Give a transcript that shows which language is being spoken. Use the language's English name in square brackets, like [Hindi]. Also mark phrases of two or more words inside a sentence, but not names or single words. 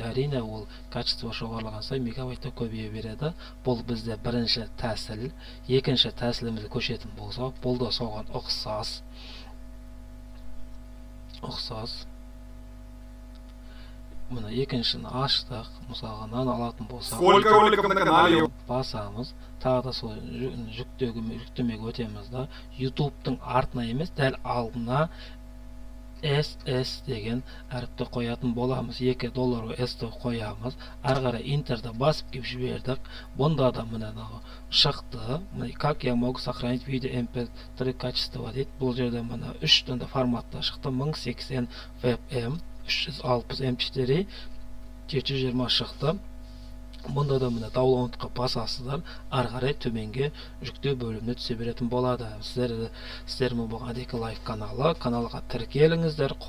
[Kazakh] Әрине ол качество жоғарылаған сайын мегабайтта көбейе береді. Бұл бізде бірінші тәсіл. Екінші тәсілімізді көшетін болса, бұл да соған ұқсас. Мына екіншіні аштық. Мысалға нан алатын болса, [Russian] Сколько роликов на канале? [Kazakh] басамыз. Тағы да сол жүктемеге өтеміз да. YouTube'тың артына емес, дәл алдына SS деген әріпті қоятын боламыз. $2 S-ті қоямыз. Ары қарай интерді басып кеп жібердік. Бұнда да мына шықты. [Russian] Как я могу сохранить видео MP3 качество дейді. [Kazakh] Бұл жерде мына 3 форматта шықты. 1080 WebM, 360 M4, 720 шықты. Бұнда да мына даунлоудқа басасыздар. Ары қарай төменге жүктеу бөліміне түсе беретін болады. Сіздермен болған Адека Лайф каналы. Каналға тіркеліңіздер, қолдаңыздар.